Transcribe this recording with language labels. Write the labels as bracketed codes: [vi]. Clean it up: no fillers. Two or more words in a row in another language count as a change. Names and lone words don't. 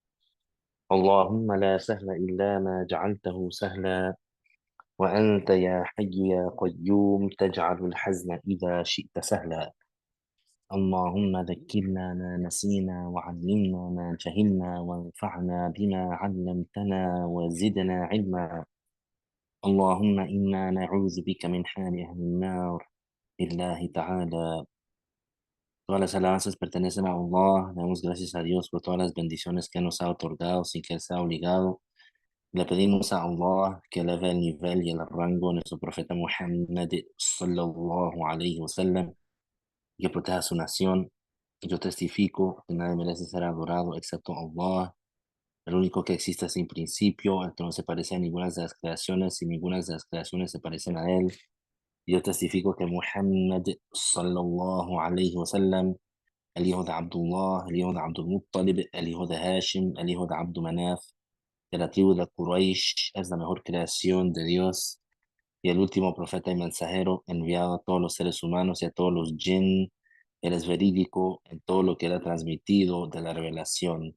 [ar] اللهم لا سهل إلا ما جعلته سهلا، وأنت يا حي يا قيوم تجعل الحزن إذا شئت سهلا. اللهم ذكرنا ما نسينا وعلمنا ما جهلنا وانفعنا بما علمتنا وزدنا علما. اللهم إنا نعوذ بك من حال أهل النار. لله تعالى. [es] Todas las alabanzas pertenecen a Allah. Damos gracias a Dios por todas las bendiciones que nos ha otorgado sin que sea obligado. Le pedimos a Allah que eleve el nivel y el rango de nuestro profeta Muhammad [ar] صلى الله عليه وسلم, [es] y que proteja a su nación. Yo testifico que nadie merece ser adorado excepto Allah, el único que existe sin principio, el que no se parece a ninguna de las creaciones y ninguna de las creaciones se parecen a él. Y yo testifico que Muhammad [ar] صلى الله عليه وسلم, [es] el hijo de Abdullah, el hijo de Abdul Muttalib, el hijo de Hashim, el hijo de Abdu Manaf, de la tribu de Quraysh, es la mejor creación de Dios y el último profeta y mensajero enviado a todos los seres humanos y a todos los jinn. Él es verídico en todo lo que él ha transmitido de la revelación.